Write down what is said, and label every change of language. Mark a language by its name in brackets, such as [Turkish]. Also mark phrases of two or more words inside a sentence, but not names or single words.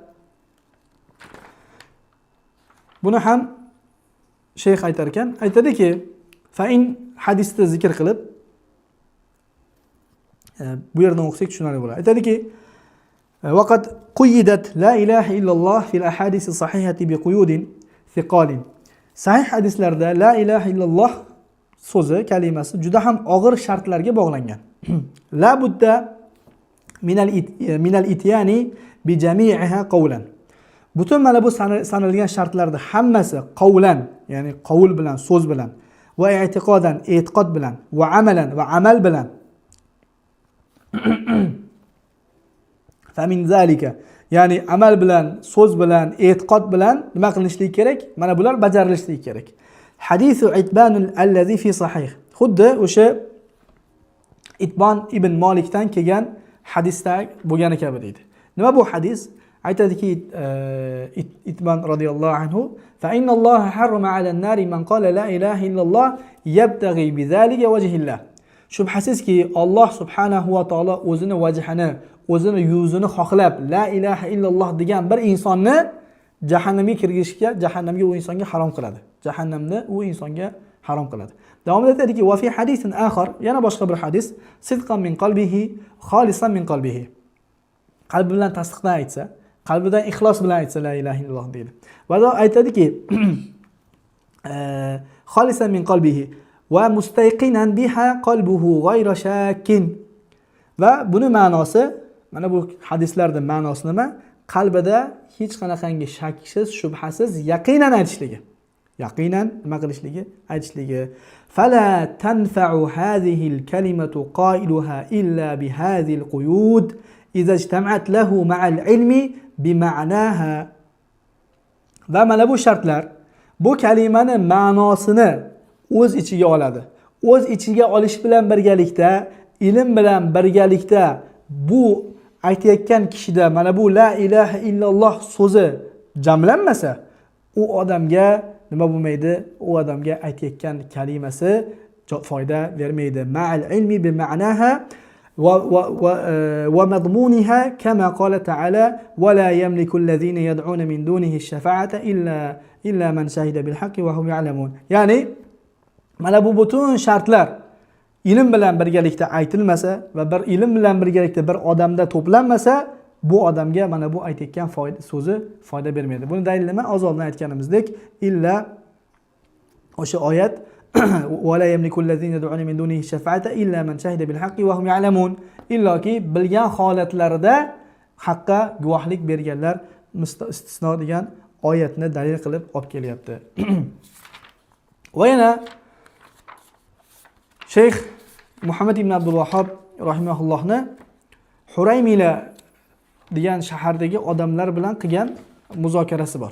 [Uzbek] Buni ham shayx aytar ekan, aytadiki, fa in hadisda zikr qilib, bu yerdan o'qisak tushunarli bo'ladi. [Arabic] Aytadiki, وقد قيدت لا إله إلا الله في الأحاديث الصحيحة بقيود ثقال. [Uzbek] Sahih hadislarda [Arabic] لا إله إلا الله [Uzbek] so'zi, kalimasi juda ham og'ir shartlarga bog'langan. [Arabic] لا بد من الإتيان بجميعها قولا. [Uzbek] Butun mana bu sanalgan shartlarda hammasi qawlan, ya'ni qavul bilan, so'z bilan, va i'tiqodan, e'tiqod bilan, va amalan, va amal bilan. [Arabic] فمن ذلك, [Uzbek] ya'ni amal bilan, so'z bilan, e'tiqod bilan nima qilishligi kerak? Mana bular bajarilishligi kerak. [Arabic] حديث عتبان الذي في الصحيح. [Uzbek] Xuddi o'sha Itban ibn Malikdan kelgan hadisda bo'lgani kabi deydi. Nima bu hadis? Aytadiki [Arabic] Itban رضي الله عنه فإن الله حرم على النار من قال لا إله إلا الله يبتغي بذلك وجه الله. [Uzbek] Shubhasizki Alloh [Arabic] سبحانه وتعالى [Uzbek] o'zini vajhini, o'zini yuzini xohlab [Arabic] لا إله إلا الله [Uzbek] degan bir insonni jahannamga kirgizishga, jahannamga u insonga harom qiladi. Jahannamni u insonga harom qiladi. Davom etadiki, [Arabic] وفي حديث آخر, [Uzbek] yana boshqa bir hadis, [Arabic] صدقا من قلبه خالصا من قلبه. [Uzbek] Qalbi bilan tasdiqdan aytsa, qalbidan ixlos bilan aytsa [Arabic] لا إله إلا الله [Uzbek] deydi. Va aytadiki, [Arabic] خالصا من قلبه ومستيقنا بها قلبه غير شاك. [Uzbek] Va buni ma'nosi, mana bu hadislarda ma'nosi nima? Qalbida hech qanaqangi shaksiz, shubhasiz yaqinan aytishligi. Yaqinan nima qilishligi? Aytishligi. [Arabic] فلا تنفع هذه الكلمة قائلها إلا بهذه القيود إذا اجتمعت له مع العلم بمعناها. [Uzbek] Va mana bu shartlar bu kalimani ma'nosini o'z ichiga oladi. O'z ichiga olish bilan birgalikda, ilm bilan birgalikda bu aytayotgan kishida mana bu [Arabic] لا إله إلا الله [Uzbek] so'zi jamlanmasa, u odamga nima bo'lmaydi? U odamga aytayotgan kalimasi foyda bermaydi. [Arabic] مع العلم بمعناها ومضمونها كما قال تعالى ولا يملك الذين يدعون من دونه الشفاعة إلا من شهد بالحق وهم يعلمون. [Uzbek] Ya'ni mana bu butun shartlar ilm bilan birgalikda aytilmasa va bir ilm bilan birgalikda bir odamda to'planmasa, bu odamga mana bu aytayotgan so'zi foyda bermaydi. Buni dalili nima? Oldin aytganimizdek, illa o'sha oyat [Arabic] ولا يملك الذين يدعون من دونه الشفاعة إلا من شهد بالحق وهم يعلمون. [Uzbek] Illoki bilgan holatlarida haqqa guvohlik berganlar istisno degan oyatni dalil qilib olib kelyapti. Va yana Shayx Muhammad ibn Abdul Wahhab rahimahullohni Huraymila degan shahardagi odamlar bilan qilgan muzokarasi bor.